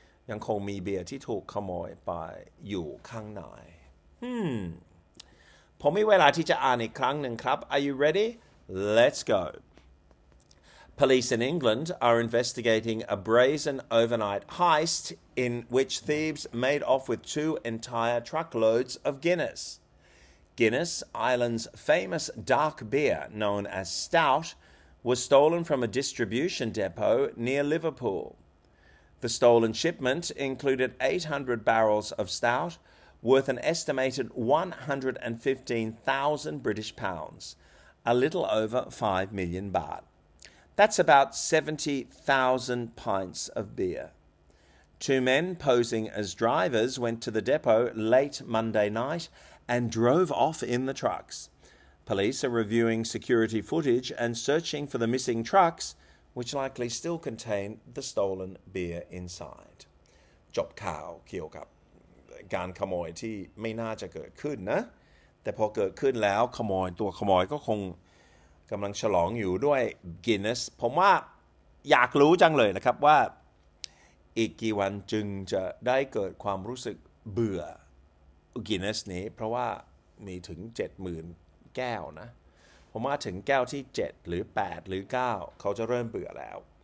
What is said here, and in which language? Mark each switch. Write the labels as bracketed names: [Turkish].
[Thai] ยังคงมีเบียร์ที่ถูกขโมยไปอยู่ข้างในผมมีเวลาที่จะอ่านอีกครั้งหนึ่งครับ [English] are you ready let's goPolice in England are investigating a brazen overnight heist in which thieves made off with two entire truckloads of Guinness. Guinness, Ireland's famous dark beer known as Stout, was stolen from a distribution depot near Liverpool. The stolen shipment included 800 barrels of Stout worth an estimated 115,000 British pounds, a little over 5 million baht. That's about 70,000 pints of beer. Two men posing as drivers went to the depot late Monday night and drove off in the trucks. Police are reviewing security footage and searching for the missing trucks, which likely still contain the stolen beer inside. [Thai] จบข่าวเกี่ยวกับการขโมยที่ไม่น่าจะเกิดขึ้นนะแต่พอเกิดขึ้นแล้วขโมยตัวขโมยก็คงกำลังฉลองอยู่ด้วย Guinness ผมว่าอยากรู้จังเลยนะครับว่า อีกกี่วันจึงจะได้เกิดความรู้สึกเบื่อ Guinness นี้เพราะว่ามีถึง 70,000 แก้วนะผมว่าถึงแก้วที่7หรือ8หรือ9เขาจะเริ่มเบื่อแล้ว